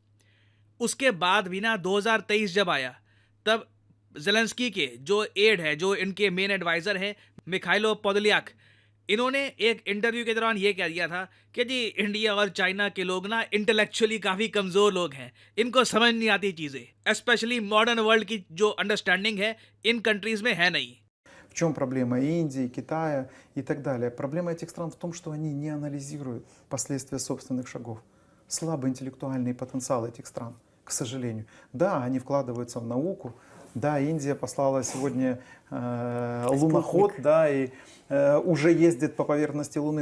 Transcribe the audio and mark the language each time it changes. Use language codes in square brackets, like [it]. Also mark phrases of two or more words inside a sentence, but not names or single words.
[hi] उसके बाद भी ना 2023 जब आया तब ज़ेलेंस्की के जो एड है, जो इनके [en] main adviser [hi] हैं मिखाइलो पोदोलियाक, इन्होंने एक इंटरव्यू के दौरान ये कह दिया था कि जी इंडिया और चाइना के लोग ना इंटेलेक्चुअली काफ़ी कमज़ोर लोग हैं, इनको समझ नहीं आती चीज़ें, [en] specially modern world [hi] की जो अंडरस्टैंडिंग है इन कंट्रीज़ में है नहीं। [ru] В чем проблема Индии, Китая и так далее? Проблема этих стран в том, что они не анализируют последствия собственных шагов. Слабый интеллектуальный потенциал этих стран, к сожалению. Да, они вкладываются в науку. Да, Индия послала сегодня луноход, да, и уже ездит по поверхности Луны.